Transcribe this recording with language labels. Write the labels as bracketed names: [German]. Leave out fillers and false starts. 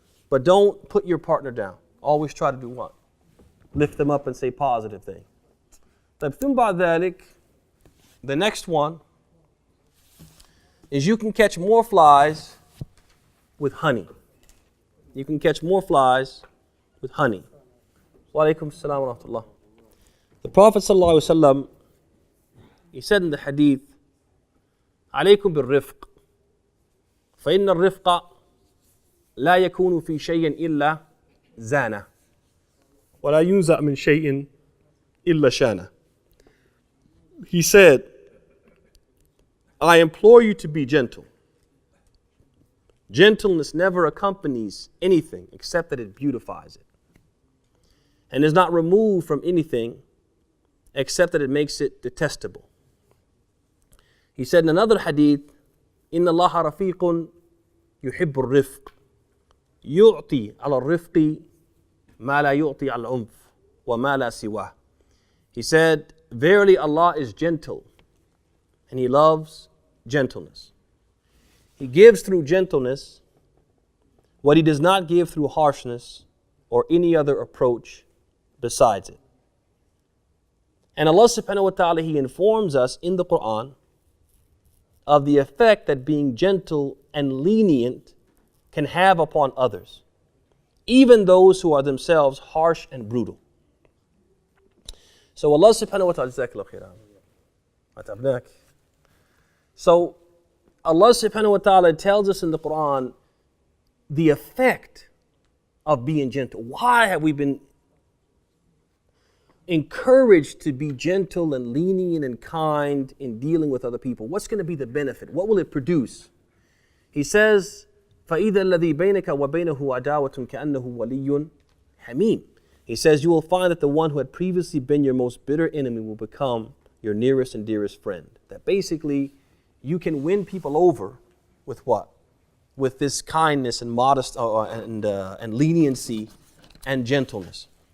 [English] But don't put your partner down. Always try to do what? Lift them up and say positive things. The next one is you can catch more flies with honey. You can catch more flies with honey. Wa alaikum assalam wa rahmatullah. The Prophet sallallahu alaihi wasallam, he said in the hadith, [Arabic] عليكم بالرفق فإن الرفق لا يكون في شيء إلا زانه ولا ينزع من شيء إلا شانه. [English] He said, I implore you to be gentle. Gentleness never accompanies anything except that it beautifies it, and is not removed from anything except that it makes it detestable. He said in another hadith, [Arabic] إن الله رفيق يحب الرفق يعطي على الرفق ما لا يعطي على العنف وما لا سواه. [English] He said, verily Allah is gentle and He loves gentleness. He gives through gentleness what He does not give through harshness or any other approach besides it. And Allah subhanahu wa ta'ala, He informs us in the Quran of the effect that being gentle and lenient can have upon others, even those who are themselves harsh and brutal. So Allah subhanahu wa ta'ala, so Allah subhanahu wa ta'ala tells us in the Quran the effect of being gentle. Why have we been encouraged to be gentle and lenient and kind in dealing with other people? What's going to be the benefit? What will it produce? He says, [Arabic] فَإِذَا الَّذِي بَيْنَكَ وَبَيْنَهُ عَدَاوَةٌ كَأَنَّهُ وَلِيٌّ حَمِيمٌ. [English] He says, you will find that the one who had previously been your most bitter enemy will become your nearest and dearest friend. That basically, you can win people over with what? With this kindness and modest and leniency and gentleness.